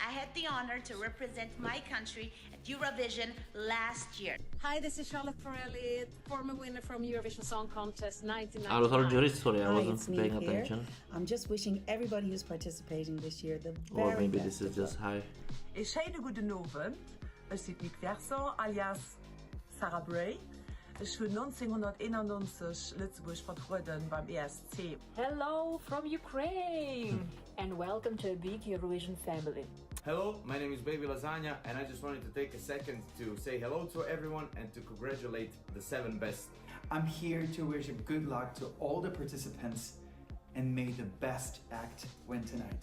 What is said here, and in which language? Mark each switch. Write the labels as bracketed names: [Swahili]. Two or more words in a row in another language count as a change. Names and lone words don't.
[English] I had the honor to represent my country at Eurovision last year. Hi, this is Charlotte Corelli, former winner from Eurovision Song Contest 1999. I was our jurist, sorry, I Hi, wasn't it's me paying here. attention. I'm just wishing everybody who's participating this year the Or very maybe best this is of just luck. high. [Dutch] Een hele goede avond. Ik zit Nick Verson alias Sarah Bray. [German] Ich bin 1991 Lützburg vertreten beim ESC. [English] Hello from Ukraine and welcome to a big Eurovision family. Hello, my name is Baby Lasagna and I just wanted to take a second to say hello to everyone and to congratulate the 7 best. I'm here to wish good luck to all the participants and may the best act win tonight.